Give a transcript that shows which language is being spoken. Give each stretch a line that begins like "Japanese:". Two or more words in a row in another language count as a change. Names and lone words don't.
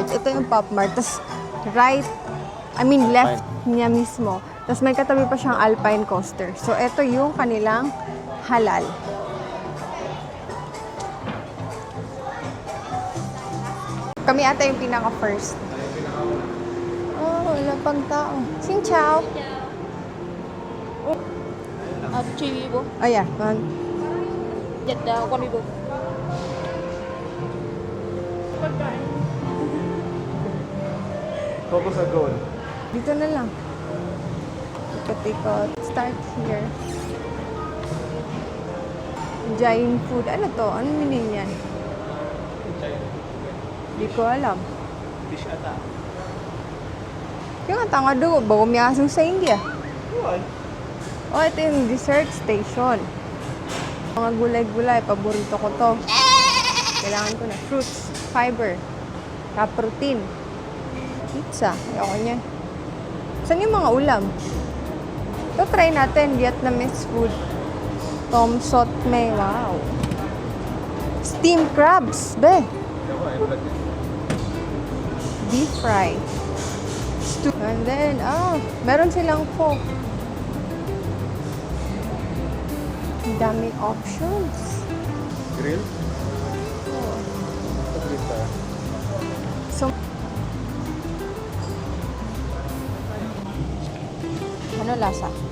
Filipino: Ito yung Pop Mart. Tapos left niya mismo. Tapos may katabi pa siyang Alpine Coaster. So, ito yung kanilang halal. Kami ata yung pinaka-first. Oh, wala pang tao.
Vietnamese: Xin chào. Chi vi bố.
English: Oh, yeah.
Vietnamese: Dịch con đi bố.
English: Focus sa goal.
Filipino: Dito na lang. Ikot-ikot.
English: Start here. Giant food.
Filipino: Ano to? Ano meaning yan? Di ko alam.
English: Fish ata.
Filipino: Yung tanga do, bago miyasong sa India. Yun. Oh, ito yung
English: dessert station.
Filipino: Mga gulay-gulay, paborito ko to. Kailangan ko na.
English: Fruits, fiber, protein, pizza.
Filipino: Ayoko niyan. Saan yung mga ulam? Ito, try natin.
English: Vietnamese food.
Vietnamese: Tom sot me. Wow.
English: Steamed crabs.
Vietnamese: Be.
English: Deep fry. And then,
Filipino: meron silang pho. Ang daming options.
English: Grill? Oh.
Filipino: Grill tayo. So, ano lasa?